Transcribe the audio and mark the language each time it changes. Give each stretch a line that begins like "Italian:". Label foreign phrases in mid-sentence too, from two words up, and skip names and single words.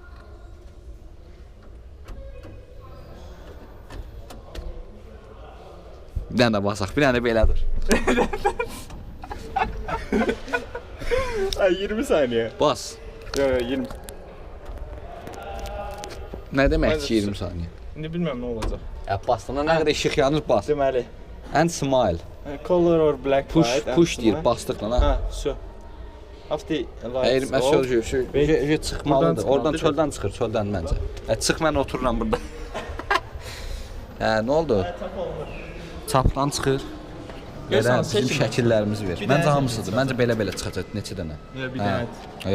Azerbaijani: Bir dənə də basaq, bir dənə də belə dur. Ay 20 saniye. Bas. Yo 20. Nə demək Məncə ki 20 saniyə? İndi bilməm nə olacaq. Ya bastığında nə qədər işıq yanır, bas. Deməli.
English: And smile. Color or black white.
Azerbaijani: Push deyir, basdıqla ha. Ha,
English: so. After
Azerbaijani: Hayır,
English: lights
Azerbaijani: mən
English: off.
Azerbaijani: söyləyəcəm, çıxmalıdır. Oradan çıxmalıdır. çöldən çıxır, çöldən məncə. Çıx, mən otururam burada. Hə, nə oldu? Çapdan çıxır. Verən bizim şəkillərimizi ver. Məncə hamısıdır. Məncə belə çıxacaq, neçə dənə. Ya bir dənə.